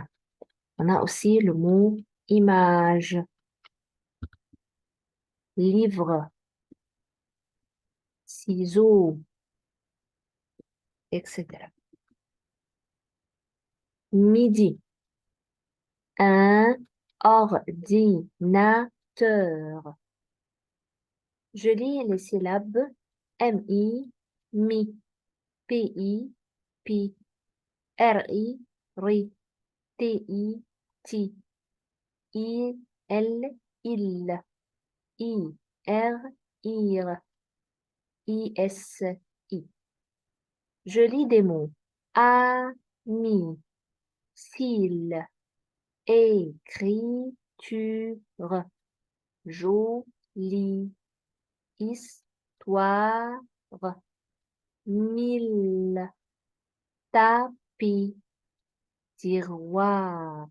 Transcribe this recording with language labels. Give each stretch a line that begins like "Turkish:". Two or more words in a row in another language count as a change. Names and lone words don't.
French: On a aussi le mot image, livre, ciseaux, etc. Midi, un ordinateur. Je lis les syllabes M-I, mi, P-I, pi, R-I, ri, T-I, ti, I-L, il, I-R, ir, I-S-I. Je lis des mots ami, cils, écriture, joli, histoire, mille, tapis, tiroir.